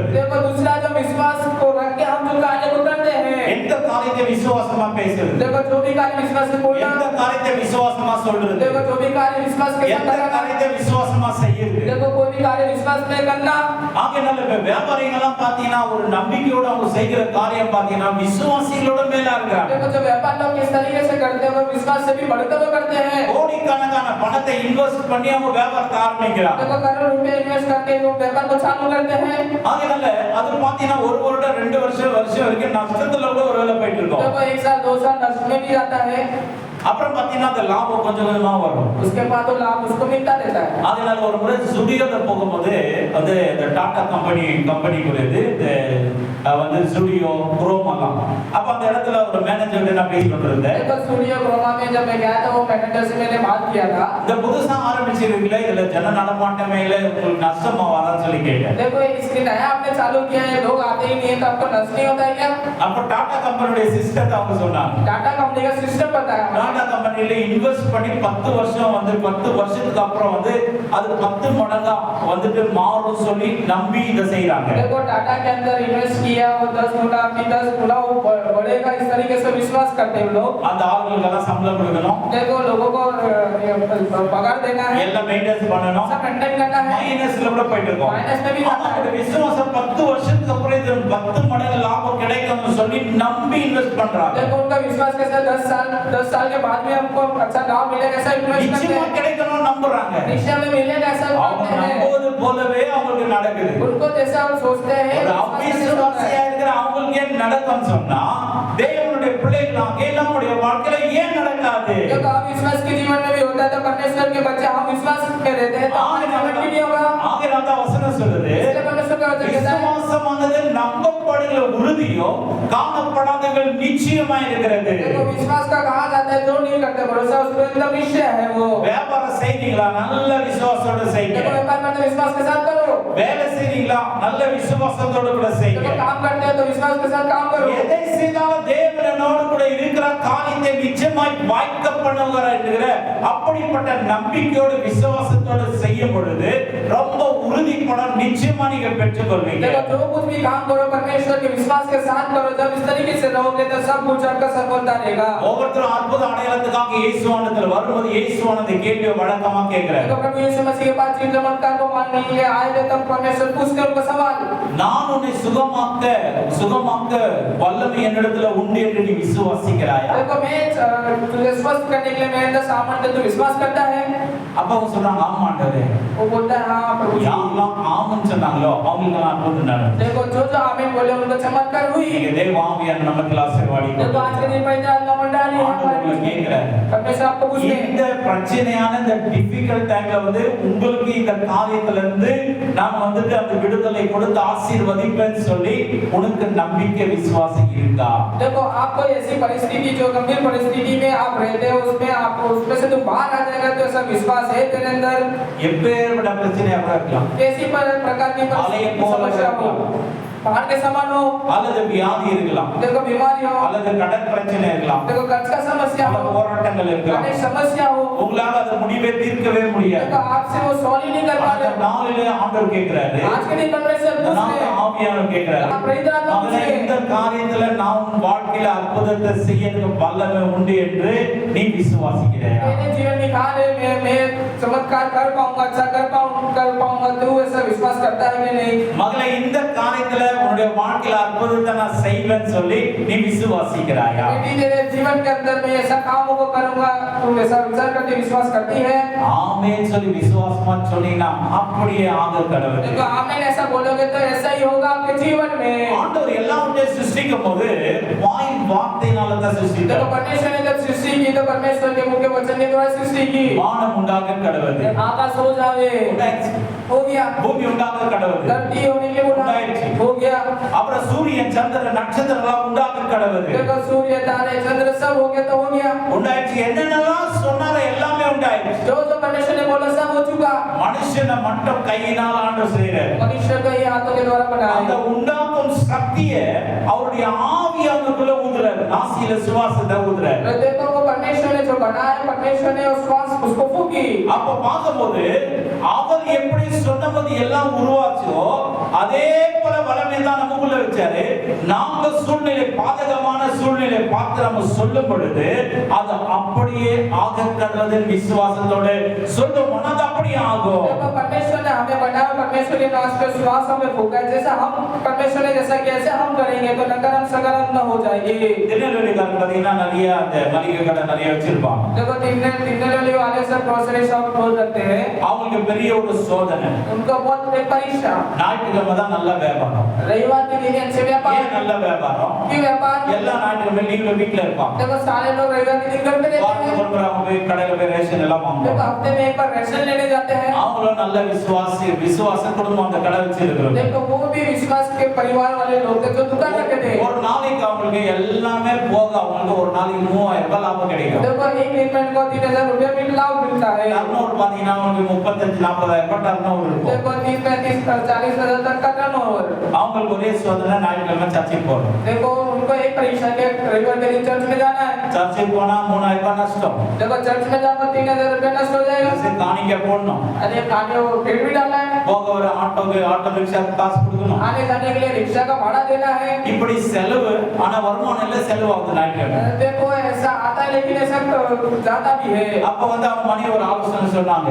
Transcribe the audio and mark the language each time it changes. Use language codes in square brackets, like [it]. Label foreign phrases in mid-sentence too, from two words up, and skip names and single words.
[hi] देखो दूसरा जो विश्वास को रख के हम जो कार्य को करते हैं। [ta] எந்த காரியத்தை விசுவாசமா பேசுறது, [hi] देखो जो भी कार्य विश्वास से बोलना, [ta] எந்த காரியத்தை விசுவாசமா சொல்றது, [hi] देखो जो भी कार्य विश्वास के साथ [ta] எந்த [hi] करना, [ta] காரியத்தை விசுவாசமா செய்யுது. [hi] देखो कोई भी कार्य विश्वास में करना। [ta] ஆகையால வியாபாரிகளெல்லாம் பாத்தீங்கன்னா ஒரு நம்பிக்கையோட அவங்க செய்கிற காரியம் பாத்தீங்கன்னா விசுவாசிகளோட மேலா இருக்காங்க. [hi] देखो जो व्यापार लोग किस तरीके से करते हैं वो विश्वास से भी बढ़ते हुए करते हैं। [ta] கோடிக்கணக்கான பணத்தை இன்வெஸ்ட் பண்ணி அவங்க வியாபாரத்தை ஆரம்பிக்கிறாங்க. [hi] देखो करोड़ रुपए इन्वेस्ट करके वो व्यापार को चालू करते हैं। [ta] ஆகையால அது பாத்தீங்கன்னா ஒரு வருடம் 2 வருஷம் வரைக்கும் நஷ்டத்துல கூட ஒரு வேலை போயிட்டு இருக்கும். [hi] देखो 1 साल 2 साल नष्ट में भी जाता है। [ta] அப்புறம் பாத்தீங்கன்னா அந்த லாபம் கொஞ்சம் கொஞ்சமா வரும். [hi] उसके बाद तो लाभ उसको मिलता रहता है। [ta] அதனால ஒரு முறை ஸ்டுடியோல போகும்போது அந்த டாடா கம்பெனிக்குரியது ஸ்டுடியோ குரோமாலாம். அப்ப அந்த இடத்துல ஒரு மேனேஜர் நான் பேசிட்டு இருந்தேன். [hi] देखो स्टूडियो क्रोमा में जब मैं गया था वो मैनेजर से मैंने बात किया था। [ta] இந்த புதுசா ஆரம்பிச்சிருக்கீங்களே இதுல ஜன நடமாட்டமே இல்ல உங்களுக்கு நஷ்டமா வரான்னு சொல்லி கேட்டேன். [hi] देखो इसके नया आपने चालू किया है, लोग आते ही नहीं है तो आपको नष्ट नहीं होता है क्या? [ta] அப்ப டாடா கம்பெனியோட சிஸ்டத்தை அவங்க சொன்னாங்க. [hi] टाटा कंपनी का सिस्टम बताया। [ta] டாடா கம்பெனில இன்வெஸ்ட் பண்ணி 10 வருஷம் வந்து 10 வருஷத்துக்கு அப்புறம் வந்து அது 10 மடங்கா வந்துட்டு மாறும் சொல்லி நம்பி இதை செய்றாங்க. [hi] देखो टाटा के अंदर इन्वेस्ट किया वो 10 गुना की 10 गुना वो बढ़ेगा इस तरीके से विश्वास करते हैं लोग. [ta] அந்த ஆளுங்களுக்கெல்லாம் சம்பளம் கொடுக்கணும், [hi] देखो लोगों को पगार देना है, [ta] எல்லாம் மெயின்டெய்ன் பண்ணணும், [hi] सब मेंटेन करना है, [ta] மைனஸ்ல கூட போயிட்டு இருக்கோம். [hi] माइनस में भी जाता [ta] அவங்க [hi] है. [ta] விசுவாசம் 10 வருஷத்துக்கு அப்புறம் இது 10 மடங்கு லாபம் கிடைக்கும்னு சொல்லி நம்பி இன்வெஸ்ட் பண்றாங்க. [hi] देखो उनका विश्वास कैसा 10 साल के बाद में हमको अच्छा लाभ मिलेगा ऐसा इन्वेस्ट करते [ta] நிச்சயமா [hi] हैं, [ta] கிடைக்கணும்னு நம்புறாங்க. [hi] निश्चय में मिलेगा ऐसा [ta] அவங்க [hi] मानते हैं. [ta] நம்புவது போலவே அவங்களுக்கு நடக்குது. [hi] उनको जैसा वो सोचते हैं [ta] ஒரு அவிசுவாசியா இருக்கிற அவங்களுக்கு ஏன் நடக்கும்னு சொன்னா தேவனுடைய பிள்ளைகளாக நம்முடைய வாழ்க்கையில ஏன் நடக்காது? [hi] देखो आप विश्वास के जीवन में भी होता है तो परमेश्वर के बच्चे हम विश्वास में रहते हैं तो हमारे जीवन में भी होगा. [ta] ஆகினால வசனம் சொல்லுது [hi] इसलिए परमेश्वर का वचन कहता है [ta] விசுவாசமானது நம்பப்படுகிற உறுதியோ காணப்படாதவர்கள் நிச்சயமா இருக்கிறது. [hi] देखो विश्वास का कहा जाता है जो नहीं करते भरोसा उस पर एकदम निश्चय है वो. [ta] வியாபாரம் செய்றீங்களா? நல்ல விசுவாசத்தோட செய்யுங்க. [hi] देखो व्यापार करते विश्वास के साथ करो. [ta] வேலை செய்றீங்களா? நல்ல விசுவாசத்தோட கூட செய்யுங்க. [hi] देखो काम करते हैं तो विश्वास के साथ काम करो. [ta] எதை செய்தாலும் தேவனோடு கூட இருக்கிற காரியத்தை நிச்சயமாய் வாய்க்க பண்ணுகிறார் என்கிற அப்படிப்பட்ட நம்பிக்கையோடு விசுவாசத்தோடு செய்யும் பொழுது ரொம்ப உறுதிப்படம் நிச்சயமா நீங்க பெற்றுக்கொள்வீங்க. [hi] देखो जो कुछ भी काम करो परमेश्वर के विश्वास के साथ करो. जब इस तरीके से रहोगे तो सब कुछ आपका सफलता रहेगा. [ta] ஒவ்வொருத்தரும் அற்புத அடையாளத்துக்காக இயேசுவானத்தில் வரும்போது இயேசுவானது கேள்வியை வழக்கமா கேட்கிறார். [hi] देखो प्रभु यीशु मसीह के पास जिन चमत्कार को मानने के लिए आए थे तब परमेश्वर पूछते उनको सवाल [ta] நான் உன்னை சுகமாக்க வல்லமை என்னிடத்துல உண்டு என்று நீ விசுவாசிக்கிறாயா? [hi] देखो मैं तुझे स्वस्थ करने के लिए मेरे अंदर सामर्थ्य तू विश्वास करता है. [ta] அப்ப அவங்க சொல்றாங்க ஆமா ஆண்டவரே. [hi] वो बोलता है हाँ प्रभु जी. [ta] யாரெல்லாம் ஆமென்னு சொன்னாங்களோ அவங்களுக்கு அற்புதம் நடந்தது. [hi] देखो जो जो आमीन बोले उनको चमत्कार हुई. [ta] நீங்க தேவ ஆவியான நமக்கு ஆசீர்வாதி [hi] देखो आज के दिन पहले अल्लाह मंडाली [ta] ஆண்டவர்களை கேட்கிறார். [hi] परमेश्वर आपको पूछते हैं [ta] இந்த பிரச்சனையான இந்த [en] difficult time [ta] வந்து உங்களுக்கு இந்த காரியத்துல இருந்து நான் வந்துட்டு அந்த விடுதலை கொடுத்து ஆசீர்வதிப்பேன்னு சொல்லி உனக்கு நம்பிக்கை விசுவாசம் இருக்கா? [hi] देखो आपको ऐसी परिस्थिति जो गंभीर परिस्थिति में आप रहते हो उसमें आपको उसमें से तुम बाहर आ जाएगा तो ऐसा विश्वास है तेरे अंदर. [ta] எப்பேற்பட்ட பிரச்சனையாக இருக்கலாம், [hi] कैसी प्रकार की समस्या हो बाहर के समान हो [ta] அல்லது வியாதி இருக்கலாம், [hi] देखो बीमारी हो [ta] அல்லது கடன் பிரச்சனை இருக்கலாம், [hi] देखो कर्ज का समस्या [ta] அல்லது [hi] हो [ta] போராட்டங்கள் இருக்கலாம். [hi] अनेक समस्या हो [ta] உங்களால அதை முடிவே தீர்க்கவே முடியாது. [hi] देखो आपसे वो सॉल्व ही नहीं कर पा [ta] அந்த [hi] रहे. [ta] நாளிலே ஆண்டவர் கேட்கிறாரு, [hi] आज के दिन परमेश्वर [ta] இந்த [hi] पूछते [ta] நாளிலே [hi] हैं [ta] ஆவியானவர் கேட்கிறாரு, [hi] आप पवित्र आत्मा [ta] மகனே, [hi] पूछते [ta] இந்த [hi] हैं [ta] காரியத்துல நான் உன் வாழ்க்கையில அற்புதத்தை செய்ய எனக்கு வல்லமை உண்டு என்று நீ விசுவாசிக்கிறாயா? [hi] मेरे जीवन में कहा है मैं चमत्कार कर पाऊंगा अच्छा कर पाऊंगा तू ऐसा विश्वास करता है कि नहीं. [ta] மகளே, இந்த காரியத்துல உன்னுடைய வாழ்க்கையில அற்புதத்தை நான் செய்வேன்னு சொல்லி நீ விசுவாசிக்கிறாயா? [hi] बेटी तेरे जीवन के अंदर मैं ऐसा कामों को करूंगा तू ऐसा विचार करके विश्वास करती है. [ta] ஆமென் சொல்லி விசுவாசமா சொன்னீங்கன்னா அப்படியே ஆக கடவுள். [hi] देखो आमीन ऐसा बोलोगे तो ऐसा ही होगा आपके जीवन में. [ta] ஆண்டவர் எல்லாவற்றையும் சிருஷ்டிக்கும் போது வாயின் வார்த்தையினால தான் [hi] देखो [ta] சிருஷ்டித்தார். [hi] परमेश्वर ने जब सृष्टि की तो परमेश्वर के मुख के वचन के द्वारा सृष्टि की. [ta] வானம் உண்டாக கடவுள், [hi] आकाश हो जावे हो गया. [ta] பூமி உண்டாக கடவுள், [hi] धरती होने के बोला हो गया. [ta] அப்புறம் சூரியன் சந்திரன் நட்சத்திரங்கள் உண்டாக கடவுள் [hi] देखो सूर्य तारे चंद्र सब हो गया तो हो गया. [ta] உண்டாயிடுச்சு. என்னென்னலாம் சொன்னாரோ எல்லாமே உண்டாயிடுச்சு. [hi] जो जो परमेश्वर ने बोला सब हो चुका. [ta] மனுஷனை மட்டும் கையினால் ஆண்டவர் செய்றார். [hi] मनुष्य को ये हाथों के द्वारा [ta] அந்த [hi] बनाया. [ta] உண்டாக்கும் சக்தியை அவருடைய ஆவியானவருக்குள்ள ஊதுறார், நாசியில சுவாசத்தை ஊதுறார். [hi] देखो वो परमेश्वर ने जो बनाया परमेश्वर ने उस श्वास उसको फूकी. [ta] அப்ப பார்க்கும்போது அவர் எப்படி சொன்னபோது எல்லாம் உருவாச்சோ அதே போல வல்லமை தான் நமக்குள்ள வச்சாரு. நாம சூழ்நிலை பாதகமான சூழ்நிலை பார்த்து நம்ம சொல்லும் பொழுது அது அப்படியே ஆக கடவுளின் விசுவாசத்தோட சொல்லும் மனது அப்படியே ஆகும். [hi] देखो परमेश्वर ने हमें बनाया परमेश्वर के नाश पे श्वास हमें फूका जैसा हम परमेश्वर ने जैसा किया ऐसे हम करेंगे तो नकारात्मक सकारात्मक हो जाएगी. [ta] திருநெல்வேலிக்காரன் பாத்தீங்கன்னா நிறைய அந்த மளிகை கடை நிறைய வச்சிருப்பாங்க. [hi] देखो तिन्नले वाले सब [en] grocery shop [hi] खोल रखते हैं. [ta] அவங்களுக்கு பெரிய ஒரு சோதனை, [hi] उनको बहुत बड़ी परीक्षा. [ta] ஞாயிற்றுக்கிழமை தான் நல்ல வியாபாரம். [hi] रविवार के दिन अच्छे व्यापार [ta] ஏன் நல்ல வியாபாரம்? [hi] की व्यापार. [ta] எல்லா ஞாயிற்றுக்கிழமை லீவ்ல வீட்ல இருப்பாங்க. [hi] देखो सारे लोग रविवार के दिन घर पे रहते [ta] வாரத்துக்கு [hi] हैं. [ta] ஒரு முறை அவங்க போய் கடையில போய் ரேஷன் எல்லாம் [hi] देखो [ta] வாங்குவாங்க. [hi] हफ्ते में एक बार राशन लेने जाते हैं. [ta] அவங்களும் நல்ல விசுவாச குடும்பம் அந்த கடை வச்சிருக்கிறோம். [hi] देखो वो भी विश्वास के परिवार वाले लोग थे जो दुकान रखते थे. [ta] ஒரு நாளைக்கு அவங்களுக்கு எல்லாமே போக அவங்களுக்கு ஒரு நாளைக்கு 3000 ரூபாய் லாபம் கிடைக்கும். [hi] देखो एक दिन में इनको 3000 रुपया भी लाभ मिलता है. [ta] டர்னோவர் பாத்தீங்கன்னா அவங்களுக்கு 35-40,000 ரூபாய் டர்னோவர் இருக்கும். [hi] देखो 30-35-40,000 तक का टर्नओवर. [ta] அவங்களுக்கு ஒரே சோதனை ஞாயிற்றுக்கிழமை சர்ச்சுக்கு போறோம். [hi] देखो उनको एक परीक्षा के रविवार के दिन चर्च में जाना है. [ta] சர்ச்சுக்கு போனா 3000 ரூபாய் நஷ்டம். [hi] देखो चर्च में जाकर 3000 रुपए नष्ट हो जाएगा. [ta] சரி காணிக்க போடணும். [hi] अरे खाने वो पेट भी डालना है. [ta] போக ஒரு ஆட்டோ ரிக்ஷா காசு கொடுக்கணும். [hi] आने जाने के लिए रिक्शा का भाड़ा देना है. [ta] இப்படி செலவு ஆனா வருமானம் இல்ல செலவாகுது ஞாயிற்றுக்கிழமை. [hi] देखो ऐसा आता है लेकिन ऐसा ज्यादा भी है. [ta] அப்ப வந்து அவன் மணி ஒரு ஆலோசனை சொன்னாங்க.